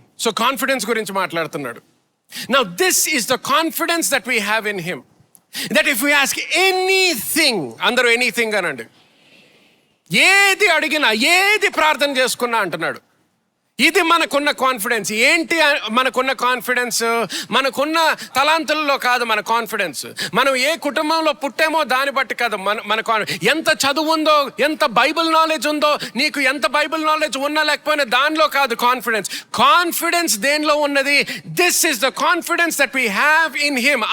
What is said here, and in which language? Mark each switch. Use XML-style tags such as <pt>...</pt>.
<te>So confidence గురించి మాట్లాడుతున్నాడు.</te> <en>Now this is the confidence that we have in him, that if we ask anything,</en> <te>అందరూ anything అనండి, ఏది అడిగినా ఏది ప్రార్థన చేసుకున్నా అంటున్నాడు. ఇది మనకున్న కాన్ఫిడెన్స్. ఏంటి మనకున్న కాన్ఫిడెన్స్? మనకున్న తలాంతుల్లో కాదు మన కాన్ఫిడెన్స్. మనం ఏ కుటుంబంలో పుట్టామో దాన్ని బట్టి కాదు మన ఎంత చదువు ఉందో, ఎంత బైబిల్ నాలెడ్జ్ ఉందో, నీకు ఎంత బైబిల్ నాలెడ్జ్ ఉన్నా లేకపోయినా దానిలో కాదు కాన్ఫిడెన్స్. కాన్ఫిడెన్స్ దేనిలో ఉన్నది?</te> <en>This is the confidence that we have in him.</en>